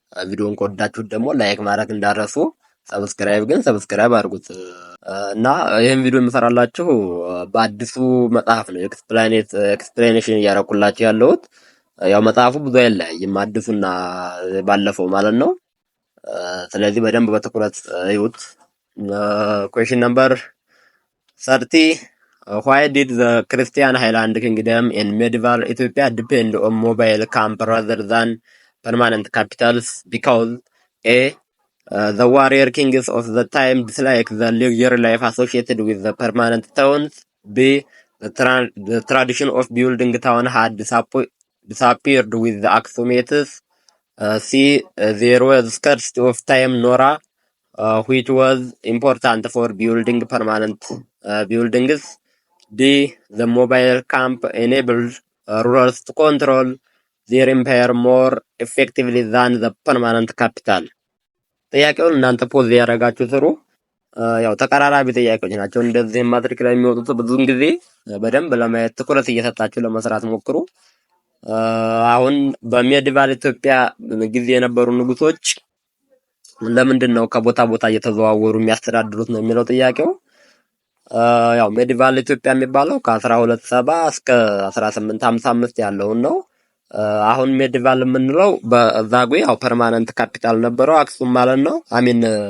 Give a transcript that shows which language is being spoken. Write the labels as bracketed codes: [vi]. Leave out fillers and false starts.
[am] ቪዲዮን ከወዳችሁት ደግሞ ላይክ ማድረግ እንዳረሱ፣ ሰብስክራይብ አድርጉት እና ይሄን ቪዲዮ የምሰራላችሁ በአዲሱ መጽሐፍ ነው። ኤክስፕሌኔሽን እያደረኩላችሁ ያለሁት ያው መጽሐፉ ብዙ አይለያይም አዲሱና ባለፈው ማለት ነው። ስለዚህ በደንብ በትኩረት እዩት። [en] question number 30 why did the Christian Highland Kingdom in medieval Ethiopia depend on mobile camp rather than permanent capitals? Because A the warrior kings of the time disliked the luxury life associated with the permanent towns. B the tradition of building town had disappeared with the Aksumites. C there was scarcity of time Nora which was important for building permanent buildings. D the mobile camp enabled rulers to control their empire more effectively than the permanent capital. [am] ጥያቄውን እናንተ ፖዝ ያደረጋችሁ ስሩ። ያው ተቀራራቢ ጥያቄዎች ናቸው። እንደዚህ ማትሪክ ላይ የሚወጡት ብዙውን ጊዜ በደንብ ለማየት ትኩረት እየሰጣችሁ ለመስራት ሞክሩ። አሁን በሜዲቫል ኢትዮጵያ ጊዜ የነበሩ ንጉሶች ለምንድን ነው ከቦታ ቦታ እየተዘዋወሩ የሚያስተዳድሩት ነው የሚለው ጥያቄው። ያው ሜዲቫል ኢትዮጵያ የሚባለው ከ1270 እስከ 1855 ያለውን ነው። አሁን ሜዲቫል የምንለው በዛጉዌ ያው ፐርማነንት ካፒታል ነበረው አክሱም ማለት ነው። አሚን